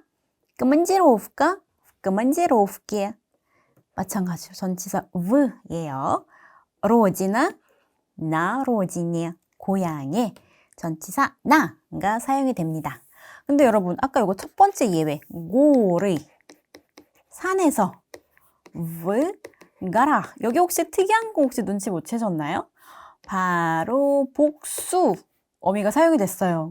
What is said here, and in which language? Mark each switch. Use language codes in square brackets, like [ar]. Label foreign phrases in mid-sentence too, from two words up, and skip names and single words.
[ko] командировка, в командировке. 마찬가지로 전치사 v예요. [ru] родина, на родине. [ko] 고향에 전치사 나가 사용이 됩니다. 근데 여러분 아까 이거 첫 번째 예외 고르 산에서 v 가라 여기 혹시 특이한 거 혹시 눈치 못 채셨나요? 바로 복수 어미가 사용이 됐어요.